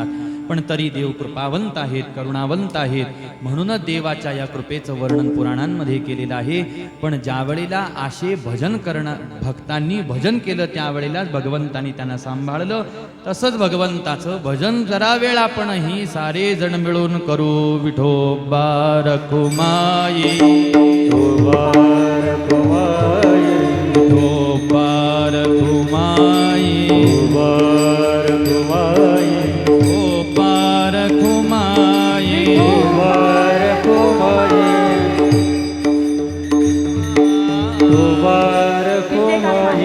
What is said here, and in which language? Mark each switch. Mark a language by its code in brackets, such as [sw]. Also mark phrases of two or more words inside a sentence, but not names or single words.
[mr] पण तरी देव कृपावंत आहेत, करुणावंत आहेत, म्हणूनच देवाच्या या कृपेचं वर्णन पुराणांमध्ये केलेलं आहे. पण ज्या वेळेला असे भजन भक्तांनी भजन केलं, त्यावेळेलाच भगवंतानी त्यांना सांभाळलं. तसंच भगवंताचं भजन जरा वेळ आपणही सारे जण मिळून करू. विठोबा रखुमाई, विठोबा रखुमाई, विठोबा रखुमाई, विठोबा रखुमाई, विठोबा रखुमाई, विठोबा रखुमाई, विठोबा रखुमाई,